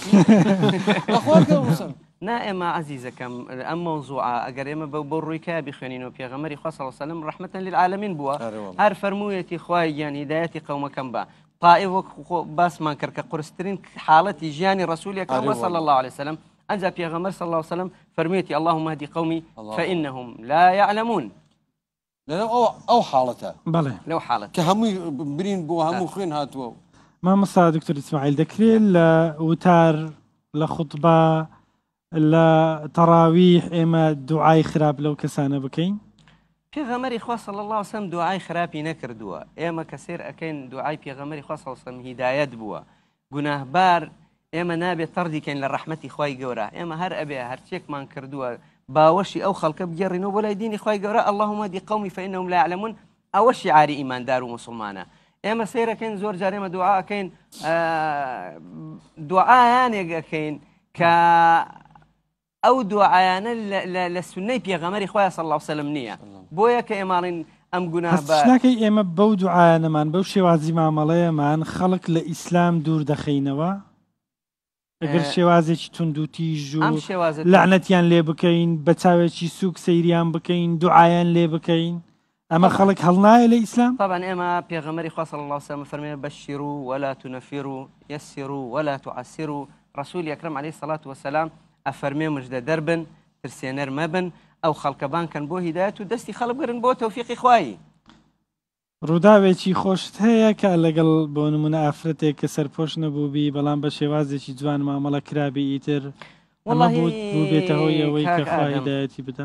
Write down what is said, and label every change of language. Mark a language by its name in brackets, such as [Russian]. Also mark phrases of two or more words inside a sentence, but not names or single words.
[Central Kurdish] نا ئێمە عزیزەکەم ئەم مەوزوعە ئەگەر ئێمە بۆ ڕوویکە بخوێنینەوە پێغەمەری خوا [Arabic] صلی الله علیه وسلم ڕەحمەتەن للعالەمین [Central Kurdish] بووە هەر فەرموویەتی خوای گیان هیدایەتی قەومەکەم بە طائف وەک باسمان کرد کە قورسترین حاڵەتی ژیانی ڕەسوولێکەوە [Arabic] صلی الله علیه وسلم [Central Kurdish] ئەنجا پێغەمبەر [Arabic] صلی الله علیه وسلم [Central Kurdish] فەرموویەتی [Arabic] اللهم اهدی قومی فإنهم لا يعلمون [Central Kurdish] ئەو حاڵەتە بەڵێ لەو حاڵەت کە هەمووی برین بۆ هەموو خوێن هاتووە مامۆستا دکتۆر ئیسماعیل دەکرێت لە وتار لە خوتبە لە تەراویح ئێمە دوعای خراپ لەو کەسانە بکەین پێغەمبەری خوا [Arabic] صلی الله علیه وسلم [Central Kurdish] دوعای خراپی نەکردووە ئێمە کە سێر ئەکەین دوعای پێغەمبەری خوا [Arabic] صلی الله علیه [Central Kurdish] وسلم هیدایەت بووە گوناهبار ئێمە نابێت تەردیکەین لە ڕەحمەتی خوای گەورە ئێمە هەر ئەبێ هەرچێکمان کردووە باوەشی ئەو خەڵکە بگەڕینەوە بۆ لای دینی خوای گەورە [Arabic] اللهم اهدی قومی فإنهم لا يعلمون [Central Kurdish] ئەوە شیعاری ئیماندار و موسڵمانە ئێمە سیرەکەین زۆر جار ئێمە دوعاکەین دوعایانێک ئەکەین کە ئەو دوعایانە لە سنەی پێغەمبەری خوا [Arabic] صلی الله علیه وسلم [Central Kurdish] نییە بۆیە کە ئێماڵین ئەم گوناهبارەکەی ئێمە بەو دوعایانەمان بەو شێوازی مامەڵەیەمان خەڵک لە ئیسلام دوور دەخەینەوە ئەگەر شێوازێکی تونند و تیژ و لعنەتیان لێ بکەین بە چاوێکی سووک سەیریان بکەین دوعایان لێ بکەین ئەمە خەڵک هەڵنایە لە ئیسلام طبعا ئێمە پێغەمبەری خوا [Arabic] صلی الله علیه وسلم [Central Kurdish] فەرمێ [Arabic] بەشیروا ولا تنفروا يسروا ولا تعسروا [Central Kurdish] ڕەسوولی ئەکرەم [Arabic] عەلەیهی سەڵات وەسەلام [Central Kurdish] ئەفەرمێ مژدە دەربن ترسێنەر مەبن ئەو خەڵکەبان کەن بۆ هیدایەت و دەستی خەڵک بگرن بۆ تەوفیقی خوایی ڕووداوێکی خۆشت هەیە کە لەگەڵ بۆ نمونە ئافرەتێک کە سەرپۆش نەبووبی بەڵام بە شێوازێکی جوان مامەڵە کرابی ئیتر بێتە هۆی ئەوەی کە خوا هیدایەتی بدە